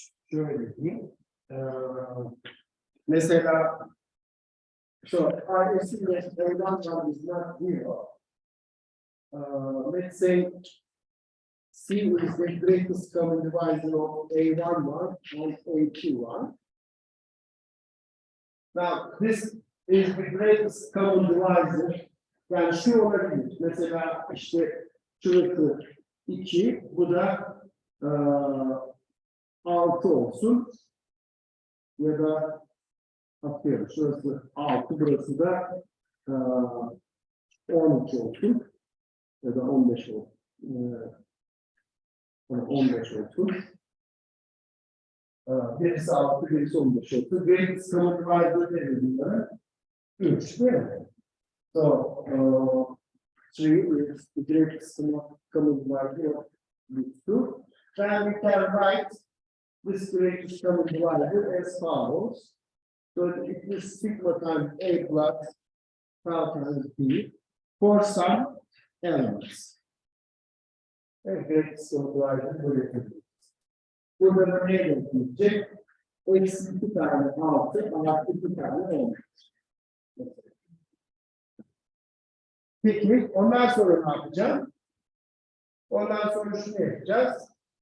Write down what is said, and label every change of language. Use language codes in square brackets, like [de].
[tr] Şöyle diyeyim. Mesela, [en] so I assume that A11 is not zero. Let's say C is the greatest common divisor of A11 and A21. Now, this is the greatest common divisor. [tr] Yani şu olabilir. Mesela işte şurası 2, bu da 6 olsun. Ya da atıyorum şurası 6, burası da 12 olsun. Ya da 15 olsun. 15 olsun. Birisi 6, birisi 15 olsun. Greatest common divisor dediğimde 3 değil mi? [en] So, 3 is the greatest common divisor of these two. Then we can write this greatest common divisor as follows. So it is sigma times A plus tau times B for some elements. [tr] And greatest common divisor böyle yapabiliriz. Burada ne gelecek? eksi 2 tane 6 artı 2 tane 10. Peki ondan sonra ne yapacağım? Ondan sonra şunu yapacağız.